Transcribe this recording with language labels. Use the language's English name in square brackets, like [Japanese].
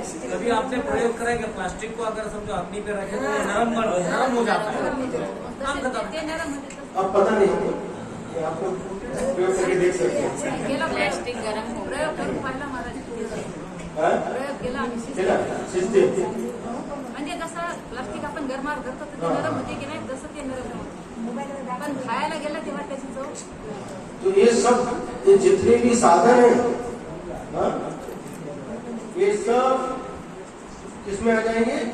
[Hindi] कभी आपने प्रयोग करा है कि प्लास्टिक को अगर समझो अग्नि पे रखे तो नरम हो जाता है? अब पता नहीं, आप लोग प्रयोग करके देख सकते हैं। [Marathi] प्लास्टिक गरम हो प्रयोग करून पाहिला महाराज, प्रयोग केला म्हणजे कसं प्लास्टिक आपण गरमार करतो तर ते नरम होते की नाही, तसं ते नरम होते, पण खायला गेलं तेव्हा त्याची चव। [Hindi] तो ये सब ये जितने भी साधन है ये सब किसमें आ जाएंगे?